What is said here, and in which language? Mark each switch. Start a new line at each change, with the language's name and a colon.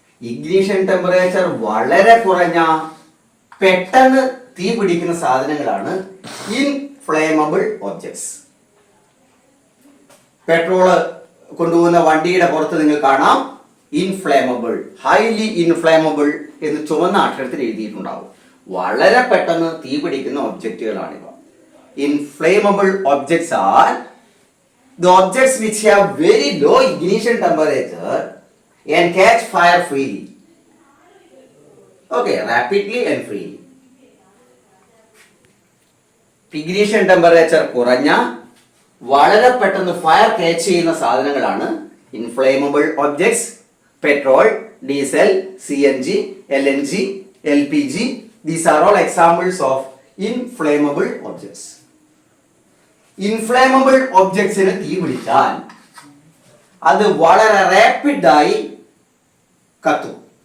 Malayalam: Ignition temperature വളരെ കുറഞ്ഞ പെട്ടെന്ന് തീ പിടിക്കുന്ന സാധനങ്ങളാണ് ഇൻഫ്ലേമബിൾ ഒബ്ജക്ട്സ്. പെട്രോള് കൊണ്ടുപോകുന്ന വണ്ടിയുടെ പുറത്ത് നിങ്ങൾ കാണാം ഇൻഫ്ലേമബിൾ, ഹൈലി ഇൻഫ്ലേമബിൾ എന്ന് ചുവന്ന അക്ഷരത്തിൽ എഴുതിയിട്ടുണ്ടാവും. വളരെ പെട്ടെന്ന് തീ പിടിക്കുന്ന ഒബ്ജക്റ്റുകളാണിവ.
English: Inflammable objects are the objects which have very low ignition temperature and catch fire freely. Okay, rapidly and freely.
Malayalam: Ignition temperature കുറഞ്ഞ വളരെ പെട്ടെന്ന് ഫയർ ക്യാച്ച് ചെയ്യുന്ന സാധനങ്ങളാണ് inflammable objects.
English: Petrol, diesel, CNG, LNG, LPG, these are all examples of inflammable objects.
Malayalam: Inflammable ഒബ്ജക്ട്സിന് തീ പിടിച്ചാൽ അത് വളരെ റാപ്പിഡായി കത്തും.